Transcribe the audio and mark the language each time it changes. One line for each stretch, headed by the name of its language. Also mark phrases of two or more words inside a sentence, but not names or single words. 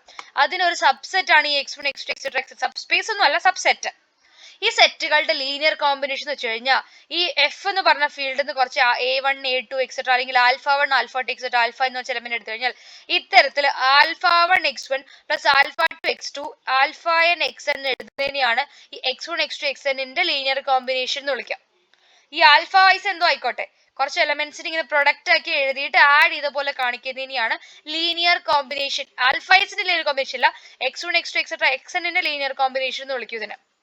Malayalam: അതിനൊരു സബ്സെറ്റ് ആണ് ഈ x1 x2 etc. സബ്സ്പേസ് ഒന്നും അല്ല, സബ്സെറ്റ്. ഈ സെറ്റുകളുടെ
English: linear combination
Malayalam: എന്ന് വെച്ച് കഴിഞ്ഞാൽ ഈ എഫ് എന്ന് പറഞ്ഞ ഫീൽഡിൽ നിന്ന് കുറച്ച് A1 A2 എക്സെട്ര അല്ലെങ്കിൽ α1 α2
English: etcetera alpha
Malayalam: എന്ന് വെച്ച എലമെന്റ് എടുത്തു കഴിഞ്ഞാൽ ഇത്തരത്തിൽ α1 x1 പ്ലസ് α2 x2 αn xn എഴുതുന്നതിനെയാണ് ഈ x1 x2 xnന്റെ
English: linear combination
Malayalam: എന്ന് വിളിക്കുക. ഈ ആൽഫ വൈസ് എന്തോ ആയിക്കോട്ടെ, കുറച്ച് എലമെന്റ്സിന് ഇങ്ങനെ പ്രൊഡക്റ്റ് ആക്കി എഴുതിയിട്ട് ആഡ് ചെയ്ത പോലെ കാണിക്കുന്നതിനെയാണ്
English: linear combination.
Malayalam: ആൽഫൈസിന്റെ
English: linear combination
Malayalam: അല്ല, x1 x2 എക്സെട്ര xnന്റെ
English: linear combination
Malayalam: എന്ന് വിളിക്കും ഇതിന്.